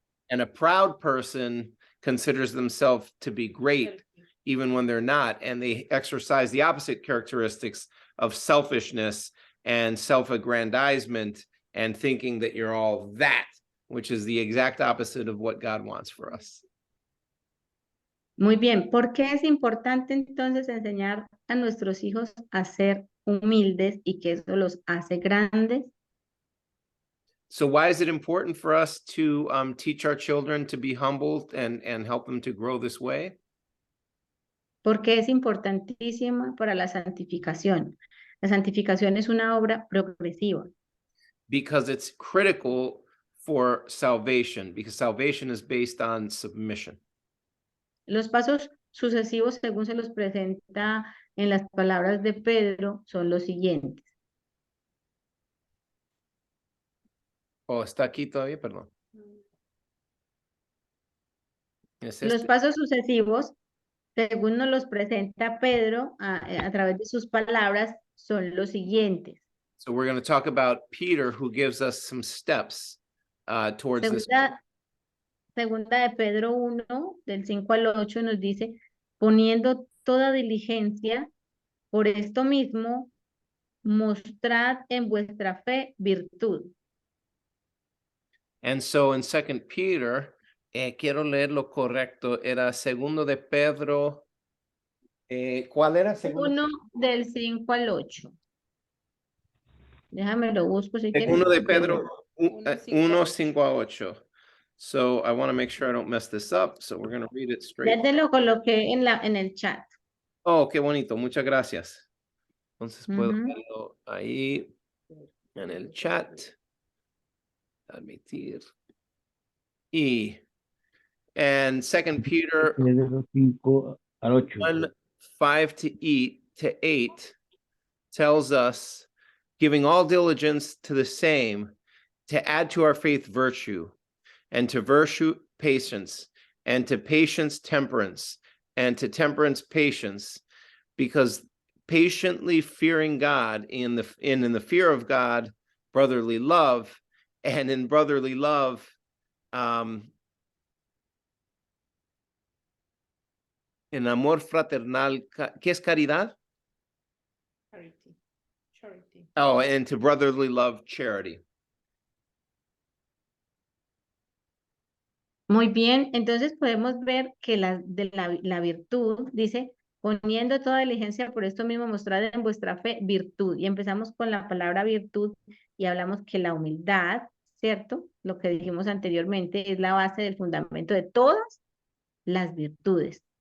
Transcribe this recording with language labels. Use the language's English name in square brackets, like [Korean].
[English] And a proud person considers themselves to be great even when they're not, and they exercise the opposite characteristics of selfishness and self-aggrandizement and thinking that you're all that, which is the exact opposite of what God wants for us. [Spanish] Muy bien, ¿por qué es importante entonces enseñar a nuestros hijos a ser humildes y que eso los hace grandes? [English] So why is it important for us to teach our children to be humble and help them to grow this way? [Spanish] Porque es importantísima para la santificación. La santificación es una obra progresiva. [English] Because it's critical for salvation, because salvation is based on submission. [Spanish] Los pasos sucesivos, según se los presenta en las palabras de Pedro, son los siguientes. Oh, está aquí todavía, perdón. ¿Es Los este? pasos sucesivos, según nos los presenta Pedro a través de sus palabras, son los siguientes. [English] So we're going to talk about Peter, who gives us some steps towards this. [Spanish] Segunda de Pedro 1, del 5 al 8, nos dice, poniendo toda diligencia, por esto mismo, mostrad en vuestra fe virtud. [English] And so in 2 Peter, [Spanish] quiero leer lo correcto, era segundo de Pedro, ¿cuál era? 1 del 5 al 8. Déjame lo busco si quieres. Segundo de Pedro, Uno, 1, 5 a 8. [English] So I want to make sure I don't mess this up, so we're going to read it straight. [Spanish] Ya te lo coloqué en el chat. Oh, qué bonito, muchas gracias. Entonces puedo Ujú. verlo ahí en el chat. Admitir. [English] And 2 Peter [Spanish] Pedro 5 al 8. [English] 1, 5 to 8 tells us, giving all diligence to the same, to add to our faith virtue, and to virtue patience, and to patience temperance, and to temperance patience, because patiently fearing God in the fear of God, brotherly love, and in brotherly love, [Spanish] en amor fraternal, ¿qué es caridad? [English] Charity. Charity. Oh, and to brotherly love, charity. [Spanish] Muy bien, entonces podemos ver que la virtud, dice, poniendo toda diligencia por esto mismo, mostrad en vuestra fe virtud. Y empezamos con la palabra virtud y hablamos que la humildad, ¿cierto? Lo que dijimos anteriormente es la base del fundamento de todas las virtudes.